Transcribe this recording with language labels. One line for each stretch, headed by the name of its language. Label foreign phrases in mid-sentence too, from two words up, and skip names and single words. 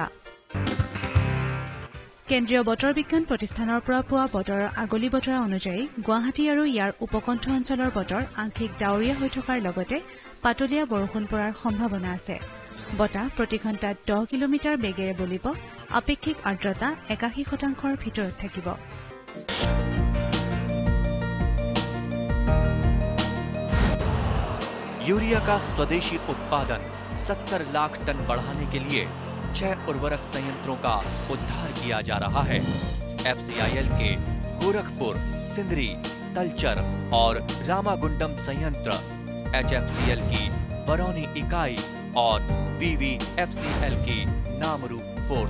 Assamese: কেন্দ্ৰীয় বতৰ বিজ্ঞান প্ৰতিষ্ঠানৰ পৰা পোৱা বতৰৰ আগলি বতৰা অনুযায়ী গুৱাহাটী আৰু ইয়াৰ উপকণ্ঠ অঞ্চলৰ বতৰ আংশিক ডাৱৰীয়া হৈ থকাৰ লগতে পাতলীয়া বৰষুণ পৰাৰ সম্ভাৱনা আছে। বতাহ প্ৰতি ঘণ্টাত 10 কিলোমিটাৰ বেগেৰে বলিব। আপেক্ষিক আৰ্দ্ৰতা 81% ভিতৰত থাকিব।
Hindi: यूरिया का स्वदेशी उत्पादन 70 लाख टन बढ़ाने के लिए 6 उर्वरक संयंत्रों का उद्धार किया जा रहा है। FCIL के गोरखपुर, सिंदरी, तलचर और रामागुंडम संयंत्र, HFCL की बरौनी इकाई और BVFCL की नामरू फोर्थ।